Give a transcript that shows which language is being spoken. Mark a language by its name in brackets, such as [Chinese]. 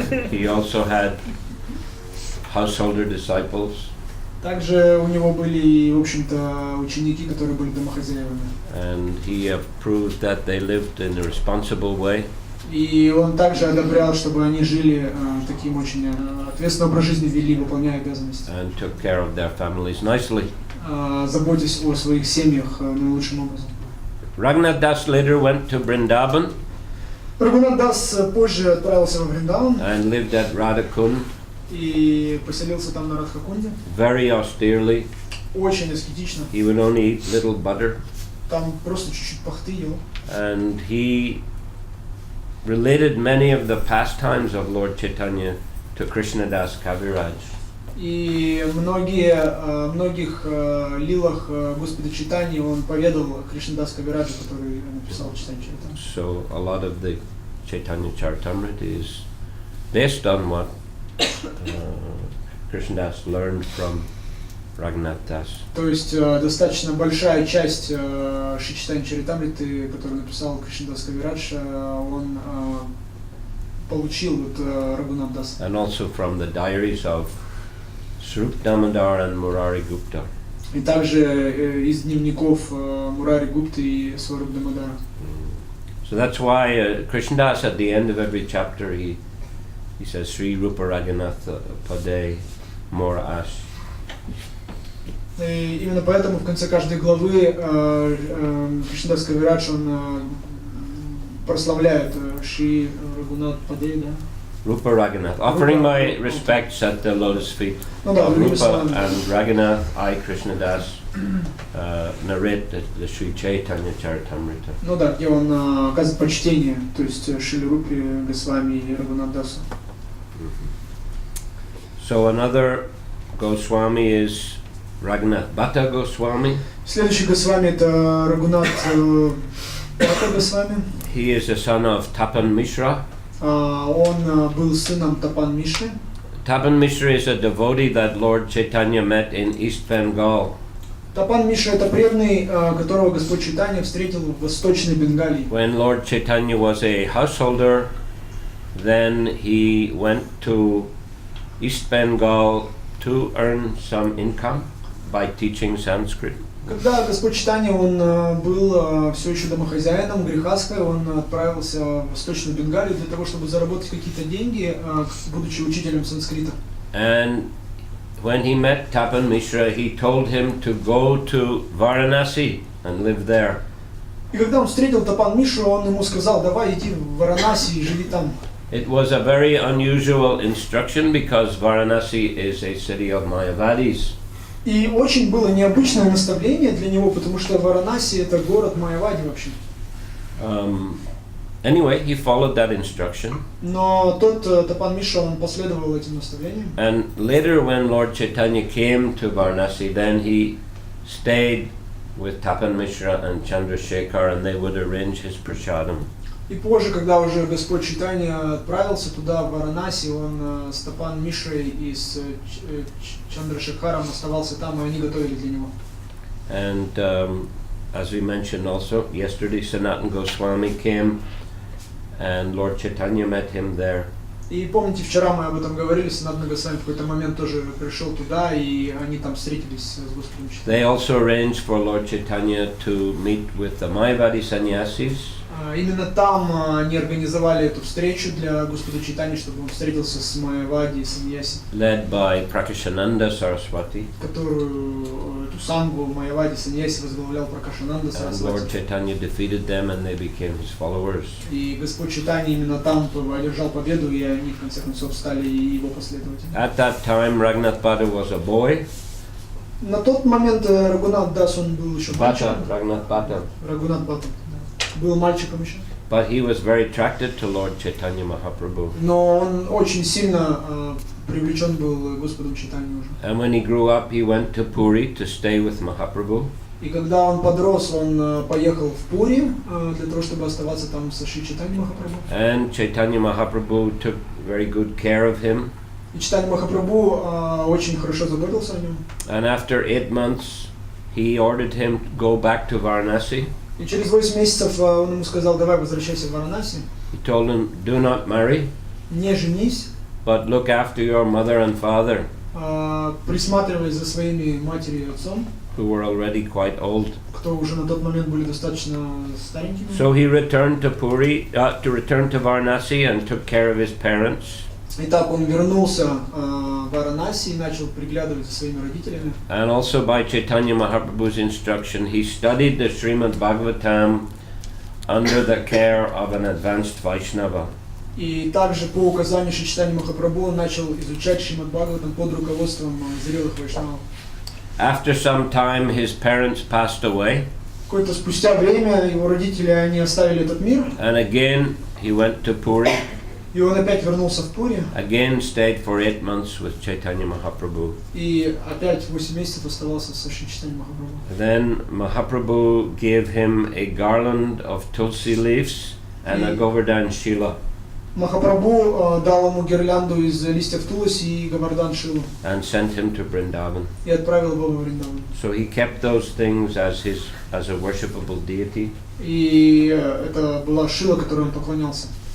[English] He also had householder disciples. [Russian] Также у него были, в общем-то, ученики, которые были домохозяевами. [English] And he approved that they lived in a responsible way. [Russian] И он также одобрял, чтобы они жили таким очень ответственным образ жизни, вели, выполняя обязанности. [English] And took care of their families nicely. [Russian] Заботясь о своих семьях наилучшим образом. [English] Raghunath Das later went to Vrindavan [Russian] Рагунат Дас позже отправился во Вриндаван [English] and lived at Radhakund [Russian] и поселился там на Радхакунде. [English] very austerely. [Russian] Очень аскетично. [English] He would only eat little butter. [Russian] Там просто чуть-чуть пахты ел. [English] And he related many of the pastimes of Lord Chaitanya to Krishnadas Kaviraj. [Russian] И многих лилах Господа Чайтаньи он поведал Кришнадас Кавираджу, который написал Чайтанья Чаритамриту. [English] So a lot of the Chaitanya Charitamrita is based on what Krishnadas learned from Raghunath Das. [Russian] То есть достаточно большая часть Шри Чайтанья Чаритамриты, которую написал Кришнадас Кавирадж, он получил от Рагунат Дас. [English] And also from the diaries of Swarup Damodar and Murari Gupta. [Russian] И также из дневников Мурари Гупты и Сваруб Дамодара. [English] So that's why Krishnadas at the end of every chapter he says Sri Rupa Raghunath Pade Mor Ash. [Russian] И именно поэтому в конце каждой главы Кришнадас Кавирадж он прославляет Шри Рагунат Паде, да? [English] Rupa Raghunath, offering my respects at the lotus feet [Russian] Ну да, [English] of [Russian] другими [English] Rupa [Russian] словами. [English] and Raghunath, I Krishnadas narrate the Sri Chaitanya Charitamrita. [Russian] Ну да, где он оказывает почтение, то есть Шри Рупе Госвами и Рагунат Дасу. [English] So another Goswami is Raghunath Bhatta Goswami. [Russian] Следующий Госвами это Рагунат Бхатта Госвами. [English] He is the son of Tapan Mishra. [Russian] Он был сыном Тапан Мишры. [English] Tapan Mishra is a devotee that Lord Chaitanya met in East Bengal. [Russian] Тапан Мишра это преданный, которого Господь Чайтанья встретил в Восточной Бенгалии. [English] When Lord Chaitanya was a householder, then he went to East Bengal to earn some income by teaching Sanskrit. [Russian] Когда Господь Чайтанья он был все еще домохозяином Грихаской, он отправился в Восточную Бенгалию для того, чтобы заработать какие-то деньги, будучи учителем санскрита. [English] And when he met Tapan Mishra, he told him to go to Varanasi and live there. [Russian] И когда он встретил Тапан Мишру, он ему сказал: давай иди в Варанаси и живи там. [English] It was a very unusual instruction because Varanasi is a city of Mayavadis. [Russian] И очень было необычное наставление для него, потому что Варанаси это город Майявади вообще. [English] Anyway, he followed that instruction. [Russian] Но тот Тапан Мишра, он последовал этим наставлениям. [English] And later when Lord Chaitanya came to Varanasi, then he stayed with Tapan Mishra and Chandrasekhar and they would arrange his prasadam. [Russian] И позже, когда уже Господь Чайтанья отправился туда, в Варанаси, он с Тапан Мишрой и с Чандрашекхаром оставался там, и они готовили для него. [English] And as we mentioned also yesterday, Sanatana Goswami came and Lord Chaitanya met him there. [Russian] И помните, вчера мы об этом говорили, Санатана Госвами в какой-то момент тоже пришел туда, и они там встретились с Господом Чайтаньей. [English] They also arranged for Lord Chaitanya to meet with the Mayavadi sannyasis. [Russian] Именно там они организовали эту встречу для Господа Чайтаньи, чтобы он встретился с Майявади и Саньяси, [English] led by Prakashananda Saraswati. [Russian] Которую эту сангу Майявади Саньяси возглавлял Пракашананда [English] And Lord [Russian] Сарасвати. [English] Chaitanya defeated them and they became his followers. [Russian] И Господь Чайтанья именно там одержал победу, и они в конце концов стали его последователями. [English] At that time, Raghunath Bhatta was a boy. [Russian] На тот момент Рагунат Дас, он был еще мальчиком. [English] Raghunath Bhatta. [Russian] Рагунат Бхатта, да. Был мальчиком еще. [English] But he was very attracted to Lord Chaitanya Mahaprabhu. [Russian] Но он очень сильно привлечен был Господом Чайтаньей уже. [English] And when he grew up, he went to Puri to stay with Mahaprabhu. [Russian] И когда он подрос, он поехал в Пури для того, чтобы оставаться там со Шри Чайтаньей Махапрабху. [English] And Chaitanya Mahaprabhu took very good care of him. [Russian] И Чайтанья Махапрабху очень хорошо заботился о нем. [English] And after 8 months, he ordered him to go back to Varanasi. [Russian] И через 8 месяцев он ему сказал: давай возвращайся в Варанаси, [English] He told him, do not marry, [Russian] не женись, [English] but look after your mother and father, [Russian] присматривай за своими матерью и отцом, [English] who were already quite old. [Russian] кто уже на тот момент были достаточно старенькими. [English] So he returned to Puri, to Varanasi and took care of his parents. [Russian] Итак, он вернулся в Варанаси и начал приглядывать за своими родителями. [English] And also by Chaitanya Mahaprabhu's instruction, he studied the Srimad Bhagavatam under the care of an advanced Vaishnava. [Russian] И также по указанию Шри Чайтаньи Махапрабху он начал изучать Шримад Бхагаватам под руководством зрелых вайшнавов. [English] After some time, his parents passed away, [Russian] Какое-то спустя время его родители, они оставили этот мир, [English] and again he went to Puri, [Russian] и он опять вернулся в Пури, [English] again stayed for 8 months with Chaitanya Mahaprabhu. [Russian] и опять 8 месяцев оставался со Шри Чайтаньей Махапрабху. [English] Then Mahaprabhu gave him a garland of tulsi leaves and a Govardhan Shila, [Russian] Махапрабху дал ему гирлянду из листьев туласи и Говардан Шилу [English] and sent him to Vrindavan. [Russian] и отправил его во Вриндаван. [English] So he kept those things as a worshipable deity. [Russian] И это была Шила, которой он поклонялся.